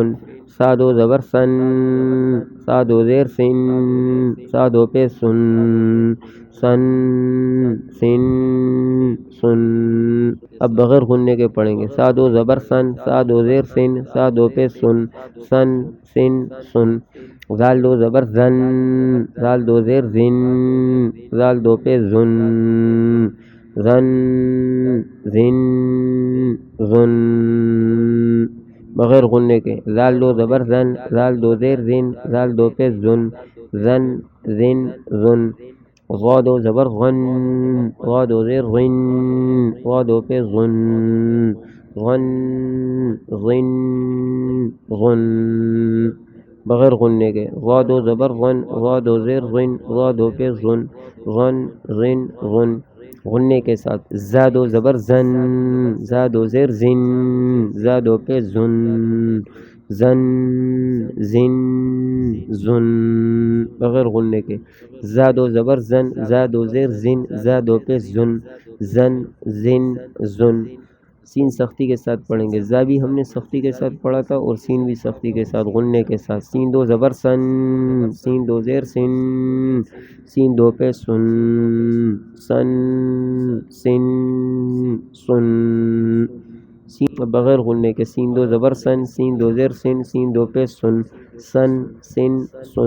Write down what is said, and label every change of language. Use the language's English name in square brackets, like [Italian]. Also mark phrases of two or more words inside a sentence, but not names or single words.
[Urdu] سا 2 زبر سن، سا 2 زیر سن، سا 2 پیش سن، سن، سن، سن۔ اب بغیر غنے کے پڑھیں گے۔ سا 2 زبر سن، سا 2 زیر سن، سا 2 پیش سن، سن، سن، سن۔ زال 2 زبر زن، زال 2 زیر زن، زال 2 پیش زن، زن، زن، زن۔ بغیر غنے کے۔ زال 2 زبر زن، زال 2 زیر زن، زال 2 پیش زن، زن، زن، زن۔ غا 2 زبر غن، غا 2 زیر غن، غا 2 پیش غن، غن، غن، غن۔ بغیر غنے کے۔ غا 2 زبر غن، غا 2 زیر غن، غا 2 پیش غن، غن، غن، غن۔ غنے کے ساتھ۔ زا 2 زبر زن، زا 2 زیر زن، زا 2 پیش زن، زن زن زن بغیر غننے کے، زا دو زبر زن، زا دو زیر زن، زا دو پیش زن، زن زن زن۔ سین سختی کے ساتھ پڑھیں گے، زا بھی ہم نے سختی کے ساتھ پڑھا تھا اور سین بھی سختی کے ساتھ غننے کے ساتھ۔ سین دو زبر سن، سین دو زیر سن، سین دو پہ سن، سن سن سن۔ سین بغیر غننے کے، سین دو زبر سن، سین دو زیر سن، سین دو پہ سن، سن سن سن۔